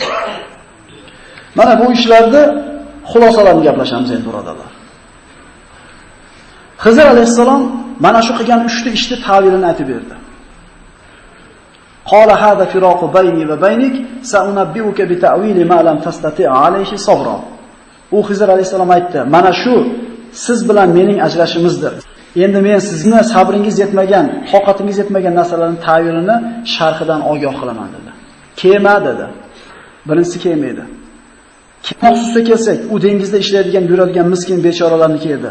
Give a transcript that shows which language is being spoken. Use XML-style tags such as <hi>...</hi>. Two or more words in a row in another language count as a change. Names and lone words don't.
<uz>Mana bu ishlarda xulosalarni gaplashamiz endi birodarlar. Xizr alayhisalom mana shu qilgan 3 ta ishni ta'vilini aytib berdi.</uz> <ar>قال هذا فراق بيني وبينك سأنبئك بتأويل ما لم تستطع عليه صبرا.</ar> <uz>U Xizr alayhisalom aytdi: "Mana shu siz bilan mening ajrashimizdir. Endi men sizni sabringiz yetmagan, toqatingiz yetmagan narsalarning ta'vilini sharhidan ogoh qilaman" dedi. Kema dedi. Birinchisi kema edi. Kema xususida kelsak, u dengizda ishlaydigan, yuradigan miskin bechoralarniki edi.</uz>